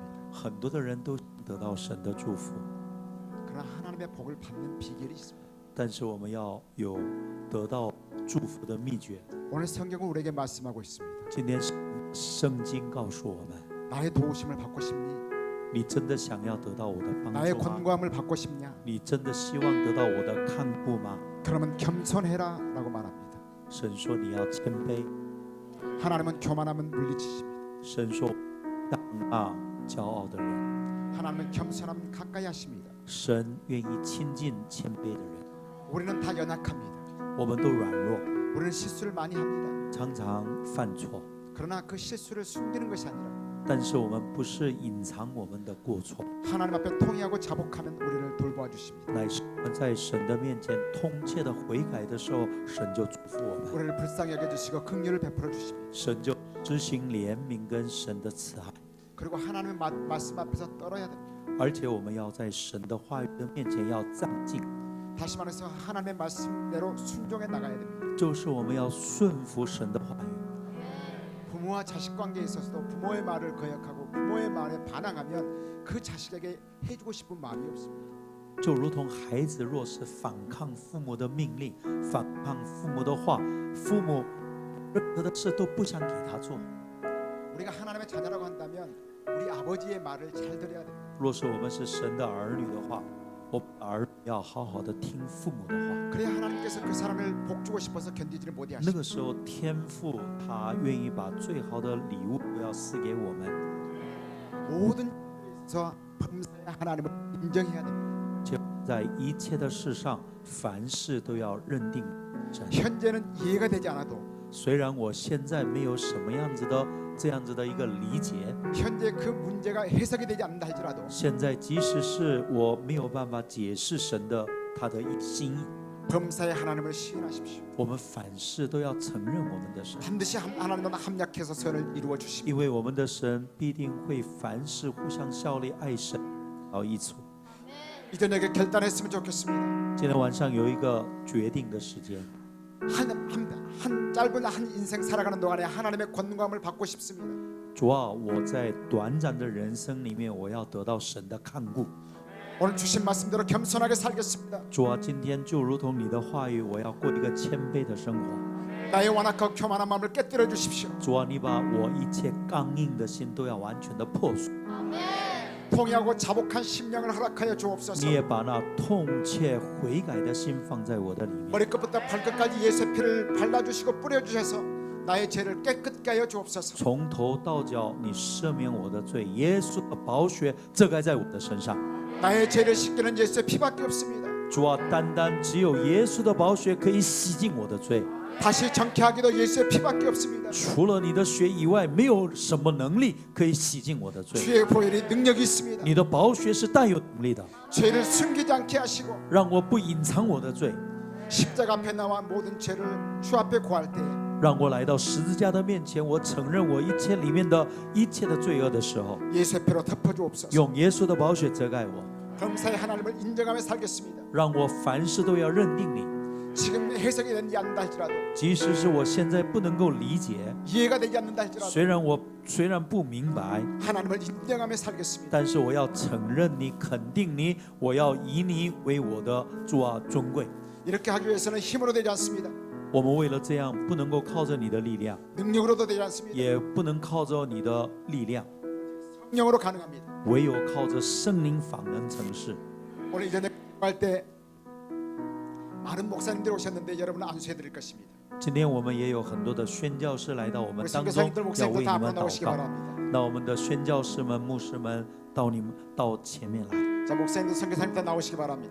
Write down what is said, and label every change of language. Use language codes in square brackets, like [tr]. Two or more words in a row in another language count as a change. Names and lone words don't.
[zh] 很多的人都得到神的祝福， [ko] 그러나 하나님의 복을 받는 비결이 있습니다. [zh] 但是我们要有得到祝福的秘诀。 [ko] 오늘 성경은 우리에게 말씀하고 있습니다. [zh] 今天圣经告诉我们， [ko] 나의 도우심을 받고 싶니? [zh] 你真的想要得到我的帮 [ko] 나의 [zh] 助吗？ [ko] 권고함을 받고 싶냐? [zh] 你真的希望得到我的看顾吗？ [ko] 그러면 겸손해라라고 말합니다. [zh] 神说你要谦卑， [ko] 하나님은 교만함은 물리치십니다. [zh] 神说当骂骄傲的人， [ko] 하나님은 겸손함 가까이 하십니다. [zh] 神愿意亲近谦卑的人。 [ko] 우리는 다 연약합니다. [zh] 我们都软弱， [ko] 우리는 실수를 많이 합니다. [zh] 常常犯错， [ko] 그러나 그 실수를 숨기는 것이 아니라 [zh] 但是我们不是隐藏我们的过错， [ko] 하나님 앞에 통회하고 자복하면 우리를 돌보아 주십니다. [zh] 乃是我们在神的面前通切的悔改的时候，神就祝福我们， [ko] 우리를 불쌍히 여겨 주시고 긍휼을 베풀어 주십니다. [zh] 神就施行怜悯跟神的慈爱。 [ko] 그리고 하나님의 말씀 앞에서 떨어야 됩니다. [zh] 而且我们要在神的话语的面前要站静， [ko] 다시 말해서 하나님의 말씀대로 순종해 나가야 됩니다. [zh] 就是我们要顺服神的话语。 [ko] 부모와 자식 관계에 있어서도 부모의 말을 거역하고 부모의 말에 반항하면 그 자식에게 해주고 싶은 마음이 없습니다. [zh] 就如同孩子若是反抗父母的命令，反抗父母的话，父母任何的事都不想给他做。 [ko] 우리가 하나님의 자녀라고 한다면 우리 아버지의 말을 잘 들어야 됩니다. [zh] 若是我们是神的儿女的话，我们儿女要好好的听父母的话。 [ko] 그래야 하나님께서 그 사람을 복 주고 싶어서 견디지를 못해 [zh] 那 [ko] 하십니다. [zh] 个时候，天父他愿意把最好的礼物都要赐给我们。 [ko] 모든 서 범사의 하나님을 인정해야 됩니다. [zh] 就在一切的事上，凡事都要认定神。 [ko] 현재는 이해가 되지 않아도 [zh] 虽然我现在没有什么样子的这样子的一个理解， [ko] 현재 그 문제가 해석이 되지 않는다 할지라도 [zh] 现在即使是我没有办法解释神的他的心意， [ko] 범사의 하나님을 시인하십시오. [zh] 我们凡事都要承认我们的神， [ko] 반드시 하나님과 합력해서 선을 이루어 주십니다. [zh] 因为我们的神必定会凡事互相效力，爱神到一处。 [ko] 이 저녁에 결단했으면 좋겠습니다. [zh] 今天晚上有一个决定的时间， [ko] 한 짧은 한 인생 살아가는 동안에 하나님의 권능감을 받고 싶습니다. [zh] 主啊，我在短暂的人生里面，我要得到神的看顾。 [ko] 오늘 주신 말씀대로 겸손하게 살겠습니다. [zh] 主啊，今天就如同你的话语，我要过一个谦卑的生活。 [ko] 나의 완악하고 교만한 마음을 깨뜨려 주십시오. [zh] 主啊，你把我一切刚硬的心都要完全的破碎， [ko] 통회하고 자복한 심령을 허락하여 주옵소서. [zh] 你也把那痛切悔改的心放在我的里面。 [ko] 머리끝부터 발끝까지 예수의 피를 발라주시고 뿌려주셔서 나의 죄를 깨끗게 하여 주옵소서. [zh] 从头到脚，你赦免我的罪，耶稣的宝血遮盖在我的身上。 [ko] 나의 죄를 씻기는 예수의 피밖에 없습니다. [zh] 主啊，单单只有耶稣的宝血可以洗净我的罪， [ko] 다시 정케하기도 예수의 피밖에 없습니다. [zh] 除了你的血以外，没有什么能力可以洗净我的罪。 [ko] 주의 보혈이 능력이 있습니다. [zh] 你的宝血是带有能力的， [ko] 죄를 숨기지 않게 하시고 [zh] 让我不隐藏我的罪， [ko] 십자가 앞에 나와 모든 죄를 주 앞에 고할 때에 [zh] 让我来到十字架的面前，我承认我一切里面的一切的罪恶的时候， [ko] 예수의 피로 덮어 주옵소서. [zh] 用耶稣的宝血遮盖我， [ko] 범사의 하나님을 인정하며 살겠습니다. [zh] 让我凡事都要认定你。 [ko] 지금 해석이 되지 않는다 할지라도 [zh] 即使是我现在不能够理解， [ko] 이해가 되지 않는다 할지라도 [zh] 虽然不明白， [ko] 하나님을 인정하며 살겠습니다. [zh] 但是我要承认你，肯定你，我要以你为我的主啊尊贵。 [ko] 이렇게 하기 위해서는 힘으로 되지 않습니다. [zh] 我们为了这样，不能够靠着你的力量， [ko] 능력으로도 되지 않습니다. [zh] 也不能靠着你的力量， [ko] 성령으로 가능합니다. [zh] 唯有靠着圣灵方能成事。 [ko] 오늘 이전에 할 때 많은 목사님들이 오셨는데 여러분은 안수해 드릴 것입니다. [zh] 今天我们也有很多的宣教士来到我们 [ko] 우리 [zh] 当中， [ko] 선교사님들 [zh] 要为 [ko] 목사님들 [zh] 你 [ko] 다 [zh] 们 [ko] 앞으로 나오시기 [zh] 祷告。 [ko] 바랍니다. [zh] 那我们的宣教士们、牧师们到前面来。 [ko] 자 목사님들 선교사님들 다 나오시기 바랍니다.